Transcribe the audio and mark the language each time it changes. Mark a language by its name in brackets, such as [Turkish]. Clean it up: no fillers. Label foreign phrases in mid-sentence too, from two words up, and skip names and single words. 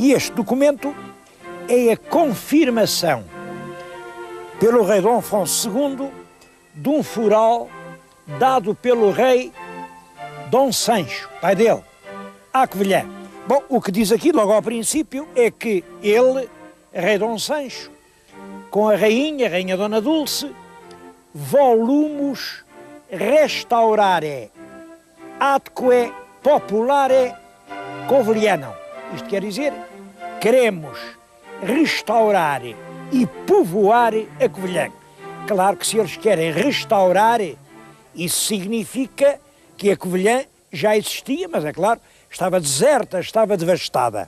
[Portuguese] E este documento é a confirmação pelo rei Dom Afonso II de um fural dado pelo rei Dom Sancho, pai dele, à Covilhã. Bom, o que diz aqui logo ao princípio é que ele, rei Dom Sancho, com a rainha Dona Dulce, [Latin] volumus restaurare atque populare Covilhanam. [Portuguese] Isto quer dizer, queremos restaurar e povoar a Covilhã. Claro que se eles querem restaurar, isso significa que a Covilhã já existia, mas é claro, estava deserta, estava devastada.